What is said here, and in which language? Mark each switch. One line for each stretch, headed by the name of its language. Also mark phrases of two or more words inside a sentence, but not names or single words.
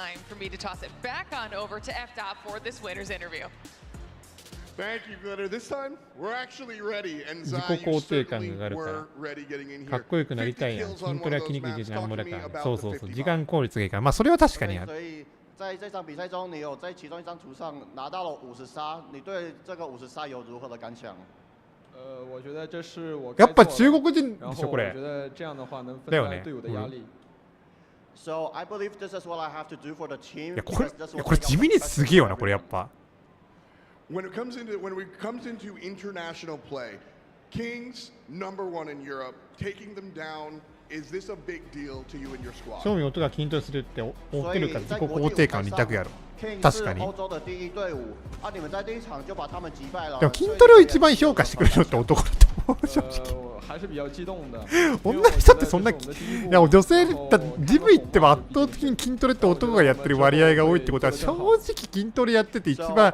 Japanese: 自己肯定感が上がるからかっこよくなりたいやん筋トレは筋肉がなんもだからそう時間効率がいいからまあそれは確かにある
Chinese: 在这场比赛中，你有在其中一张图上拿到了50杀，你对这个50杀有如何的感想？我觉得这是我
Japanese: やっぱ中国人でしょこれ。
Chinese: 我觉得这样的话能分担队伍的压力。
English: So I believe this is what I have to do for the team.
Japanese: いやこれ地味にすげえよなこれやっぱ。
English: When it comes into international play, Kings #1 in Europe, taking them down. Is this a big deal to you and your squad?
Japanese: 正味音が筋トレするって思ってるから自己肯定感2択やろ確かにでも筋トレを一番評価してくれるのって男だと思う正直女の人ってそんないや女性だジム行っても圧倒的に筋トレって男がやってる割合が多いってことは正直筋トレやってて一番